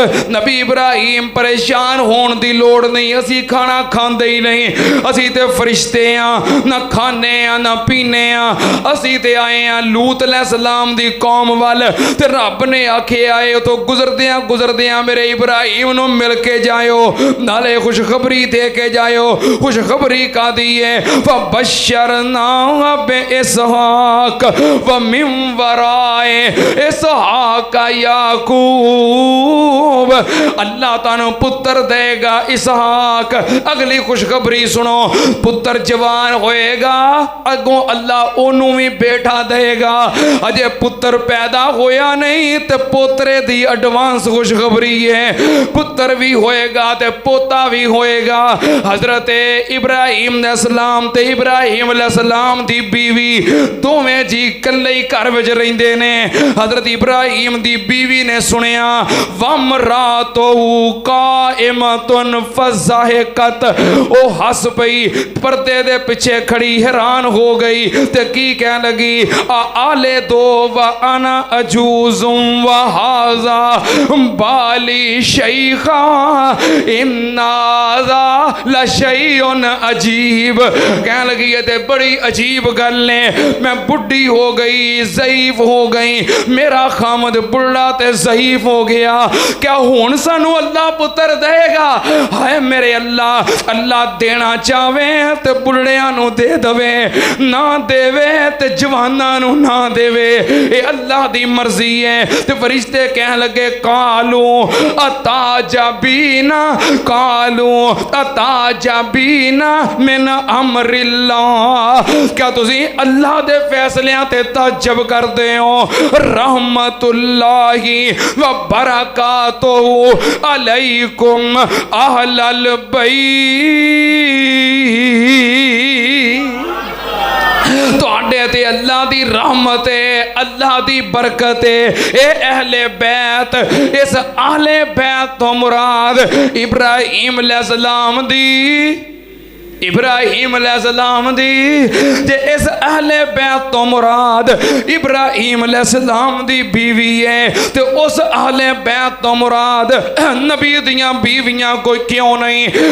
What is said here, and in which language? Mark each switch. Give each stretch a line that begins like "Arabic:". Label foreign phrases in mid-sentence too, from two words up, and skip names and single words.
Punjabi: نبی ابراہیم پریشان ہون دی لوڑ نہیں، اسی کھانا کھاندے ہی نہیں، اسی تو فرشتے ہاں، نہ کھانے ہاں نہ پینے ہاں، اسی تو آئے ہیں لوط علیہ السلام دی قوم وال. تے رب نے آکھے آئے تو گزردیاں میرے ابراہیم نوں مل کے جاؤ، نالے خوشخبری دے کے جاؤ. خوشخبری کا دی ہے
Arabic: فبشرناها بإسحاق ومن وراء إسحاق يعقوب.
Punjabi: اللہ تانوں پتر دیگا اسحاق. اگلی خوشخبری سنو، پتر جوان ہوئے گا، اگوں اللہ اوہنوں بھی بیٹا دیگا. اجے پتر پیدا ہویا نہیں تو پوترے دی ایڈوانس خوشخبری ہے، پتر بھی ہوئے گا تو پوتا بھی ہوئے گا. حضرت ابراہیم علیہ السلام تے ابراہیم علیہ السلام دی بیوی دوویں جی کلّے ہی گھر وچ رہندے نے. حضرت ابراہیم دی بیوی نے سنیا
Arabic: وامرأته قائمة فضحكت,
Punjabi: او ہس پئی، پردے دے پچھے کھڑی حیران ہو گئی تے کی کہن لگی
Arabic: أألد وأنا عجوز وهذا بعلي شيخا إن هذا لشيء عجيب.
Punjabi: کہنے لگی یہ تے بڑی عجیب گل ہے، میں بڈھی ہو گئی، ضعیف ہو گئی، میرا خاوند بڈھا تے ضعیف ہو گیا، کیا ہن سانوں اللہ پتر دیگا? ہائے میرے اللہ، اللہ دینا چاہے تو بڈھیاں نوں دے دیوے، نہ دیوے تو جواناں نوں نہ دیوے، یہ اللہ دی مرضی ہے. تے فرشتے کہہ لگے
Arabic: قالوا أتعجبين، قالوا أتعجبين من أمر الله,
Punjabi: کیا تسی اللہ دے فیصلیاں تے تعجب کردے ہو?
Arabic: رحمة الله وبركاته عليكم أهل البيت.
Punjabi: تہاڈے تے اللہ دی رحمت ہے، اللہ دی برکت ہے. اے اہل بیت، اس اہل بیت توں مراد ابراہیم علیہ السلام دی، ابراہیم علیہ السلام دی، جے اس اہل بیت توں مراد ابراہیم علیہ السلام دی بیوی ہے تو اس اہل بیت توں مراد نبی دیاں بیویاں کوئی کیوں نہیں.